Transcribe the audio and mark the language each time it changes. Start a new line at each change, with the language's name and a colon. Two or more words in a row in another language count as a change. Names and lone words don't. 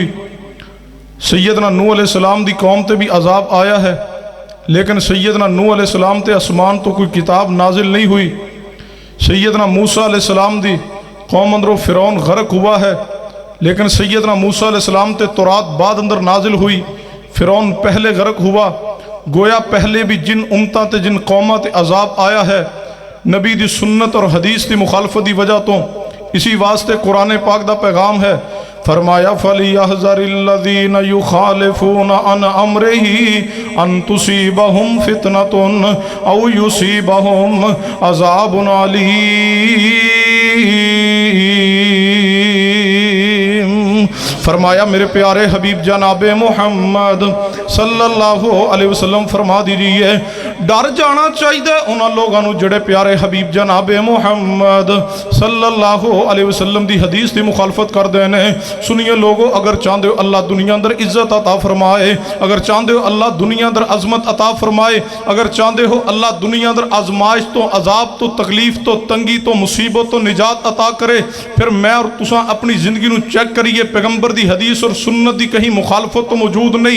Punjabi: سیدنا نوح
Arabic: علیہ السلام
Punjabi: دی قوم تے بھی عذاب آیا ہے، لیکن سیدنا نوح
Arabic: علیہ السلام
Punjabi: تے آسمان تو کوئی کتاب نازل نہیں ہوئی۔ سیدنا موسیٰ
Arabic: علیہ السلام
Punjabi: دی قوم اندرو فرعون غرق ہوا ہے، لیکن سیدنا موسیٰ
Arabic: علیہ السلام
Punjabi: تے تورات بعد اندر نازل ہوئی۔ فرعون پہلے غرق ہوا، گویا پہلے بھی جن امتاں تے جن قوماں تے عذاب آیا ہے نبی دی سنت اور حدیث دی مخالفت دی وجہ تو۔ اسی واسطے قرآن پاک دا پیغام ہے، فرمایا
Arabic: فَلْيَحْذَرِ الَّذِينَ يُخَالِفُونَ عَنْ أَمْرِهِ أَن تُصِيبَهُمْ فِتْنَةٌ أَوْ يُصِيبَهُمْ عَذَابٌ عَلِيمٌ۔
Punjabi: فرمایا میرے پیارے حبیب جناب محمد
Arabic: صلی اللہ علیہ وسلم
Punjabi: فرما دیجئے ڈر جانا چاہیے انہاں لوگاں نو جڑے پیارے حبیب جناب محمد
Arabic: صلی اللہ علیہ وسلم
Punjabi: دی حدیث دی مخالفت کر دینے۔ سنیے لوگو، اگر چاہندے ہو اللہ دنیا اندر عزت عطا فرمائے، اگر چاہندے ہو اللہ دنیا اندر عظمت عطا فرمائے، اگر چاہندے ہو اللہ دنیا اندر آزمائش تو عذاب تو تکلیف تو تنگی تو مصیبت تو نجات عطا کرے، پھر میں اور تساں اپنی زندگی نو چیک کریے، پیغمبر دی حدیث اور سنت دی کہیں مخالفت تو موجود نہیں۔